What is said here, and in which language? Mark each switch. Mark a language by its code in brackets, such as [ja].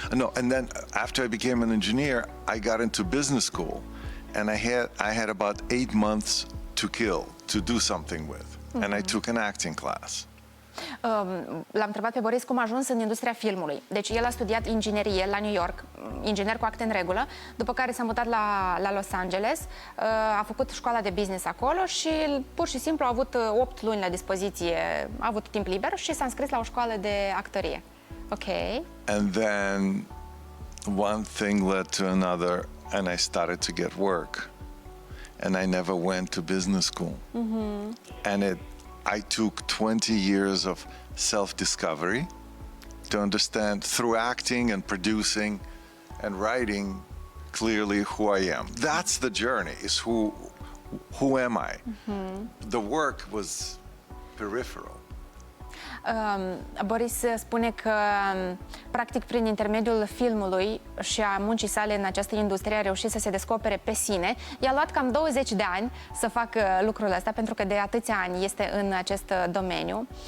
[en] No, and then after I became an engineer, I got into business school, and I had about 8 months to kill to do something with, and I took an acting class. [ro] L-am întrebat pe Boris cum a ajuns în industria filmului. Deci el a studiat inginerie la New York, inginer cu acte în regulă, după care s-a mutat la Los Angeles, a făcut școala de business acolo și pur și simplu a avut 8 luni la dispoziție, a avut timp liber și s-a înscris la o școală de actorie. Ok. [en] And then one thing led to another, and I started to get work. And I never went to business school. And I took 20 years of self-discovery to understand through acting and producing and writing clearly who I am. That's the journey, is who am I? The work was peripheral. [ro] Boris spune că, practic, prin intermediul filmului și a muncii sale în această industrie a reușit să se descopere pe sine. I-a luat cam 20 de ani să facă lucrul ăsta, pentru că de atâția ani este în acest domeniu.